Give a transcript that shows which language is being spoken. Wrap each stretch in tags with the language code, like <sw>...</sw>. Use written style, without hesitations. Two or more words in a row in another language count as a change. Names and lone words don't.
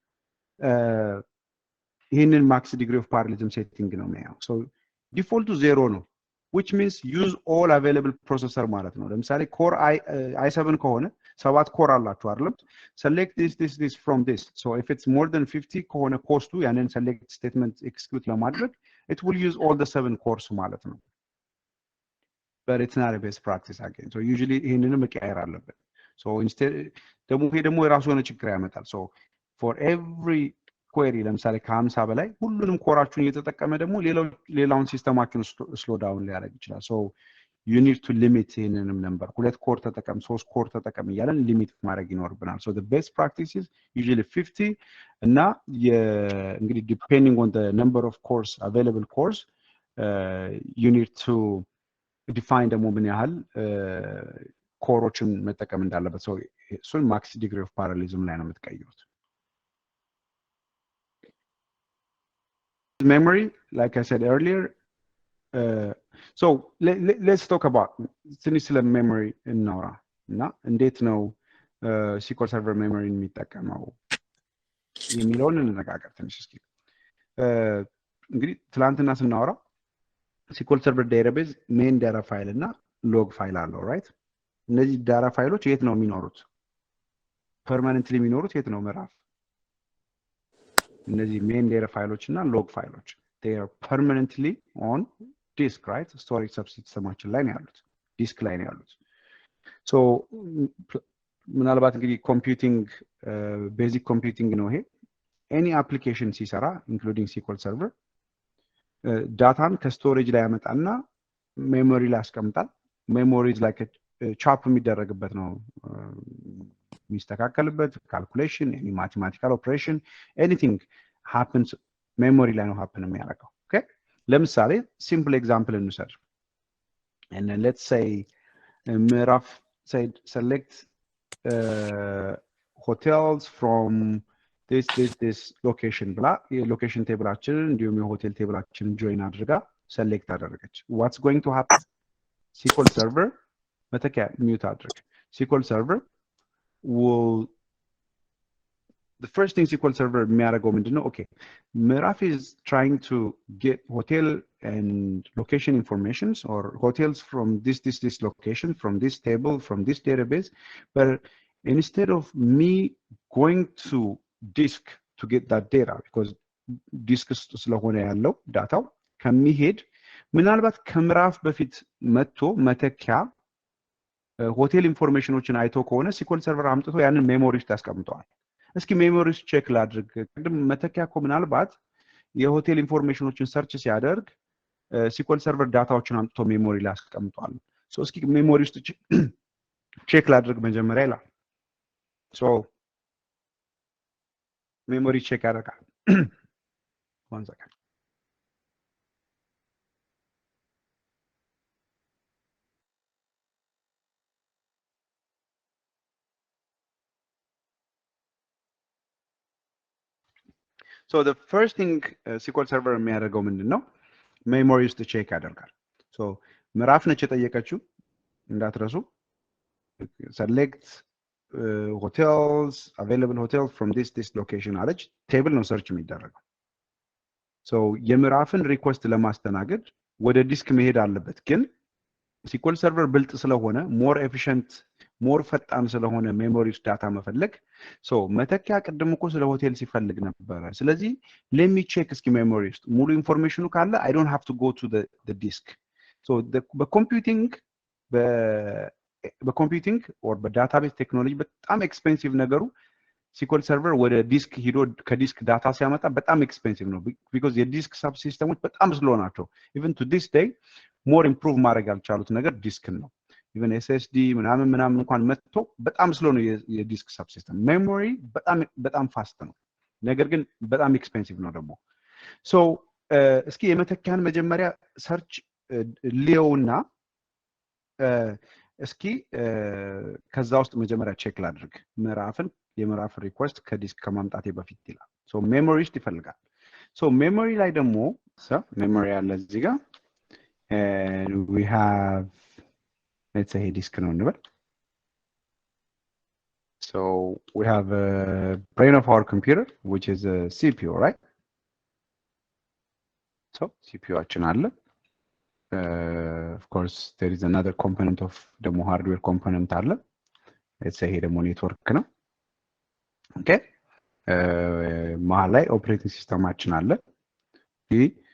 <am>ይሄንን</am> <en>Max Degree of Parallelism setting</en> <am>ነው የሚያየው so ዲፎልቱ 0 ነው</am> <en>which means use all available processor</en> <am>ማለት ነው ለምሳሌ core i7 ከሆነ 7 core አላችሁ አይደል</am> <en>select this from this so if it's more than 50</en> <am>ከሆነ ኮስቱ ያንን</am> <en>select statement execute ለማድረግ it will use all the 7 cores</en> <am>ማለት ነው</am> <en>but it's not a best practice again so usually</en> <am>ይሄንን መቀየር አለበት</am> <en>so instead</en> <am>ደግሞ ይሄ ደግሞ የራሱ የሆነ ችግር ያመጣል</am> <en>so for every query</en> <am>ለምሳሌ ከ50 በላይ ሁሉንም ኮራችሁን እየተጠቀመ ደግሞ ሌላውን ሲስተማችሁን</am> <en>slow down</en> <am>ሊያደርግ ይችላል</am> <en>so you need to limit</en> <am>ይሄንንም ነምበር ሁለት ኮር ተጠቀም 3 ኮር ተጠቀም እያለን ሊሚት ማድረግ ይኖርብናል</am> <en>so the best practice is usually 50</en> <am>እና እንግዲህ</am> <en>depending on the number of cores available cores you need to define</en> <am>ደግሞ ምን ያህል ኮሮችን መጠቀም እንዳለበት so እሱን</am> <en>Max Degree of Parallelism</en> <am>ላይ ነው የምትቀይሩት</am> <en>memory like I said earlier so let's talk about</en> <am>ትንሽ ስለ</am> <en>memory</en> <am>እናውራ እና እንዴት ነው SQL Server memory የሚጠቀመው የሚለውን እንነጋገር ትንሽ እስኪ እንግዲህ ትላንትና ስናወራ SQL Server database</am> <en>main data file</en> <am>እና</am> <en>log file</en> <am>አለው right እነዚህ ዳታ ፋይሎች የት ነው የሚኖሩት permanently የሚኖሩት የት ነው ምዕራፍ እነዚህ</am> <en>main data</en> <am>ፋይሎች እና log ፋይሎች</am> <en>they are permanently on disk right</en> <am>storage subsystemችን ላይ ነው ያሉት disk ላይ ነው ያሉት so ምናልባት እንግዲህ</am> <en>computing basic computing</en> <am>ነው ይሄ any application ሲሰራ including SQL Server ዳታን ከስቶሬጅ ላይ ያመጣና ሜሞሪ ላይ ያስቀምጣል ሜሞሪ</am> <en>is like a</en> <am>ቻፕ የሚደረግበት ነው የሚስተካከልበት ካልኩሌሽን</am> <en>any mathematical operation anything happens</en> <am>memory ላይ ነው happen የሚያደርገው okay ለምሳሌ</am> <en>simple example</en> <am>እንውሰድ</am> <en>and then let's say</en> <am>ምዕራፍ select</am> <en>hotels from this location</en> <am>ብላ የሎኬሽን ቴብላችንን እንዲሁም የሆቴል ቴብላችንን ጆይን አድርጋ</am> <en>select አደረገች what's going to happen SQL Server መተኪያ mute አድርግ SQL Server will the first thing SQL Server</en> <am>የሚያደርገው ምንድነው</am> <en>okay ምዕራፍ is trying to get hotel and location informations or hotels from this location from this table from this database but instead of me going to disk to get that data because</en> <am>disk ስለሆነ ያለው ዳታው ከሚሄድ ምናልባት ከምዕራፍ በፊት መጥቶ መተኪያ ሆቴል ኢንፎርሜሽኖችን አይቶ ከሆነ SQL Server አምጥቶ ያንን ሜሞሪ ውስጥ ያስቀምጠዋል እስኪ ሜሞሪ ውስጥ ቼክ ላድርግ ቅድም መተኪያ እኮ ምናልባት የሆቴል ኢንፎርሜሽኖችን ሰርች ሲያደርግ SQL Server ዳታዎችን አምጥቶ ሜሞሪ ላይ ያስቀምጠዋል so እስኪ ሜሞሪ ውስጥ ቼክ ላድርግ መጀመሪያ ይላል so</am> <en>memory check ያደርጋል one second so the first thing SQL Server</en> <am>የሚያደርገው ምንድነው</am> <en>memory ውስጥ check ያደርጋል so ምዕራፍ ነች</en> <am>የጠየቀችው እንዳትረሱ</am> <en>select hotels available hotels from this location</en> <am>አለች ቴብል ነው ሰርች የሚደረገው so የምዕራፍን ሪኩዌስት ለማስተናገድ ወደ ዲስክ መሄድ አለበት ግን SQL Server ብልጥ ስለሆነ</am> <en>more efficient more</en> <am>ፈጣን ስለሆነ ሜሞሪ ውስጥ ዳታ መፈለግ so መተኪያ ቅድም እኮ ስለ ሆቴል ሲፈልግ ነበር ስለዚህ</am> <en>let me check</en> <am>እስኪ ሜሞሪ ውስጥ ሙሉ ኢንፎርሜሽኑ ካለ</am> <en>I don't have to go to the disk so</en> <am>በኮምፒውቲንግ or በዳታቤዝ ቴክኖሎጂ በጣም ኤክስፔንሲቭ ነገሩ SQL server ወደ ዲስክ ሂዶ ከዲስክ ዳታ ሲያመጣ በጣም ኤክስፔንሲቭ ነው because የዲስክ</am> <en>sub systems</en> <am>በጣም ስሎ ናቸው</am> <en>even to this day more improve</en> <am>ማድረግ ያልቻሉት ነገር ዲስክን ነው even SSD ምናምን እንኳን መጥቶ በጣም ስሎ ነው የዲስክ</am> <en>sub system</en> <am>ሜሞሪ በጣም ፋስት ነው ነገር ግን በጣም ኤክስፔንሲቭ ነው ደግሞ ሶ እስኪ የመተኪያን መጀመሪያ ሰርች ሊዮና እስኪ ከዛ ውስጥ መጀመሪያ ቼክ ላድርግ የምዕራፍ ሪኩዌስት ከዲስክ ከማምጣቴ በፊት ይላል ሶ ሜሞሪ ውስጥ ይፈልጋል ሶ ሜሞሪ ላይ ደግሞ ሜሞሪ አለ እዚህ ጋር</am> <en>and we have let's say disk</en> <am>ነው እንበል</am> <en>so we have a brain of our computer which is a CPU right so CPU</en> <am>አችን አለ</am> <en>of course there is another component of the hardware component አለ let's say here the network ነው okay</en> <am>መሃል ላይ ኦፕሬቲንግ ሲስተማችን አለ ይህ</am>